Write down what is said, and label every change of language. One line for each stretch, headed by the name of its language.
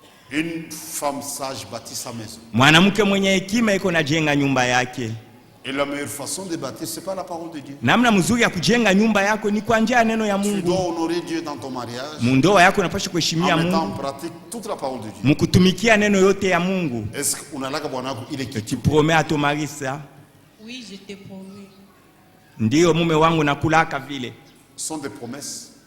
French: Une femme sage bâtit sa maison.
Swahili: Mwanamke mwenye hekima iko na jenga nyumba yake.
French: Et la meilleure façon de bâtir c'est pas la parole de Dieu.
Swahili: Namna mzuri ya kujenga nyumba yako ni kwa njia ya neno ya Mungu.
French: Tu dois honorer Dieu dans ton mariage.
Swahili: Mundoa yako unapaswa kuheshimia Mungu.
French: En pratique toute la parole de Dieu.
Swahili: Mkutumikia neno yote ya Mungu.
French: Est-ce que
Swahili: unalaka bwana wako ile kitu?
French: Tu promets à ton mari ça? Oui, je te promets.
Swahili: Ndio mume wangu nakulaka vile.
French: Sont des promesses.